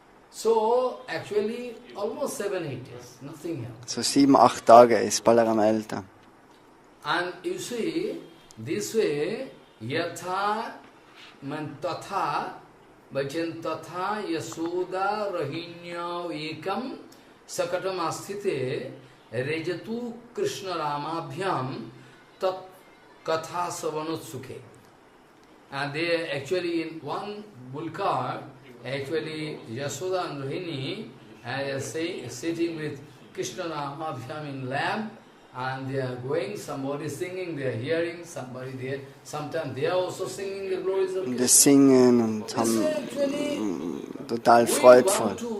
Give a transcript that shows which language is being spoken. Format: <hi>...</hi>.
<en>So actually almost 7-8 years, nothing else.</en> <de>So 7-8 Tage ist Balaram älter.</de> <en>And you see, this way,</en> <sa>yatha man tatha, bhajan tatha yasoda rahinya ekam sakatam asthite rejatu krishna ramabhyam tat katha savanut-sukhe.</sa> <en>And they actually in one bull cart, actually, Yasoda and Rohini are sitting with Krishna Ramabhyam in lamp, and they are going, somebody singing, they are hearing, somebody there. Sometimes they are also singing the glories of Krishna.</en> <de>Die singen und haben total freudvoll.</de>